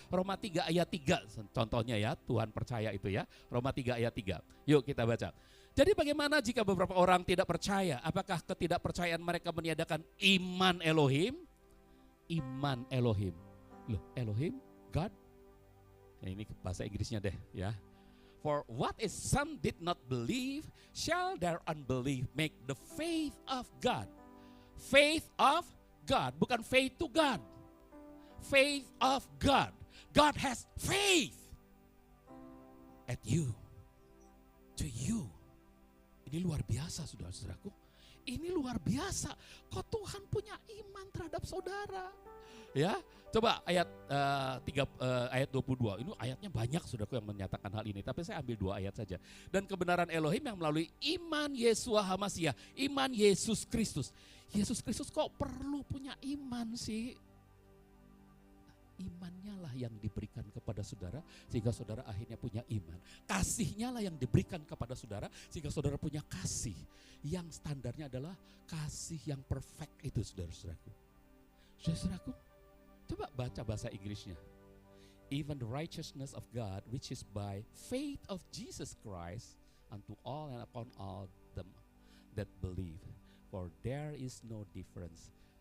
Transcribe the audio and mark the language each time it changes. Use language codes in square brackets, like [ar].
[id] Roma 3 ayat 3 contohnya ya, Tuhan percaya itu ya. Roma 3 ayat 3. Yuk kita baca. Jadi bagaimana jika beberapa orang tidak percaya? Apakah ketidakpercayaan mereka meniadakan iman Elohim? Iman Elohim. Loh, Elohim, God. Nah, ini bahasa Inggrisnya deh ya. [en] For what is some did not believe, shall their unbelief make the faith of God. Faith of God, [id] bukan [en] faith to God. Faith of God. God has faith at you, to you. [id] Ini luar biasa, saudara-saudaraku. Ini luar biasa. Kok Tuhan punya iman terhadap saudara? Ya, coba ayat ayat 22. Ini ayatnya banyak, saudaraku, yang menyatakan hal ini. Tapi saya ambil 2 ayat saja. Dan kebenaran Elohim yang melalui iman Yesua HaMasiah, iman Yesus Kristus. Yesus Kristus kok perlu punya iman sih? Imannya lah yang diberikan kepada saudara sehingga saudara akhirnya punya iman. Kasihnya lah yang diberikan kepada saudara sehingga saudara punya kasih. Yang standarnya adalah kasih yang perfect itu, saudara-saudaraku. Saudara-saudaraku, coba baca bahasa Inggrisnya. [en] Even the righteousness of God which is by faith of Jesus Christ unto all and upon all them that believe. For there is no difference.